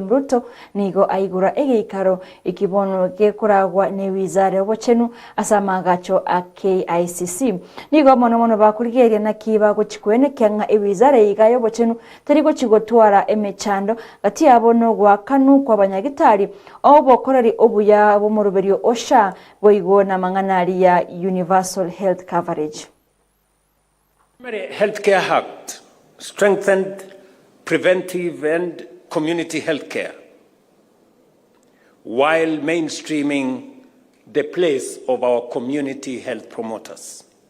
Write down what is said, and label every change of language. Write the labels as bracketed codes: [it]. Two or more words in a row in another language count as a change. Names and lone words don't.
[guz] Ruto nigo aigura egeikaro ikibono gekuragwa ne wizara obochenu asamagacho a KICC nigo mono bakurigeria nakiba gochikwene kyanga ewizara igayo bochenu terigo chigotwara emechando gati abono gwa kanu kwa banyagitari obokorari obuya bomuruberio osha boigo na manganari ya [en] universal health coverage. Primary Healthcare Act strengthened preventive and community healthcare while mainstreaming the place of our community health promoters.